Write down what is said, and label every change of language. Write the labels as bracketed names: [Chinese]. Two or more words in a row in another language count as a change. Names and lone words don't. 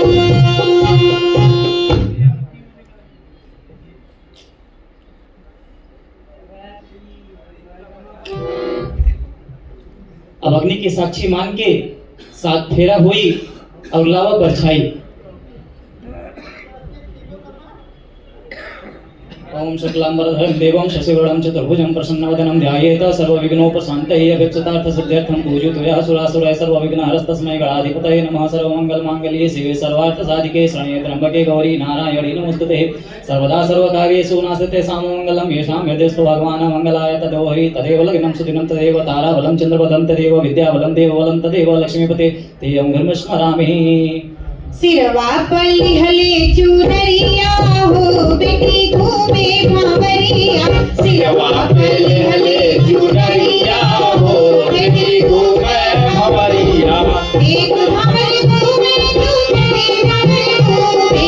[Bhojpuri] अब अग्नि की साक्षी मान के सात फेरा हुई और लावा परछाई। [Sanskrit] ओम शुक्लांबरधरं देवं शशिवर्णं चतुर्भुजं प्रसन्नवदनं ध्यायेत सर्वविघ्नोपशान्तये अभीप्सितार्थ सिद्ध्यर्थं पूजितो यः सुरासुरः सर्वविघ्नहरस्तस्मै गणाधिपतये नमः सर्वमङ्गलमाङ्गल्ये शिवे सर्वार्थसाधिके शरण्ये त्र्यम्बके गौरी नारायणी नमोस्तुते सर्वदा सर्वकार्येषु नास्ते साममङ्गलं येषां हृदयस्तु भगवान् मङ्गलाय तदोहरि तदेव लग्नं सुदिनं तदेव ताराबलं चन्द्रबलं तदेव विद्याबलं देवबलं तदेव लक्ष्मीपते तेयं घर्म स्मरामि। [Bhojpuri] सिरवा पल्ली हले चुनरिया हो बेटी घूमे भावरिया सिरवा पल्ली हले चुनरिया हो बेटी घूमे हमारिया एक भंवर घूमे दूसरे भंवर घूमे